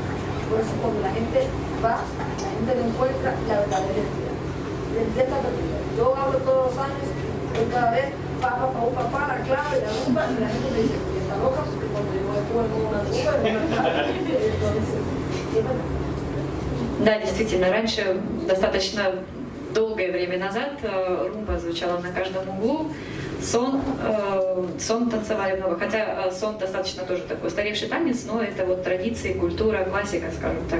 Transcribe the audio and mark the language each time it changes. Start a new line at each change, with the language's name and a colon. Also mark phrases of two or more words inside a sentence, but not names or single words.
Spanish: Por eso cuando la gente va, la gente no encuentra la verdadera identidad. La identidad está perdida. Yo hablo todos los años, cada vez, papá, la clave, la rumba, y la gente me dice, está loca, porque cuando yo estuve en una rumba, entonces,
Russian: Да, действительно, раньше, достаточно долгое время назад, румба звучала на каждом углу, сон танцевали много, хотя сон достаточно тоже такой устаревший танец, но это вот традиции, культура, классика, скажем так.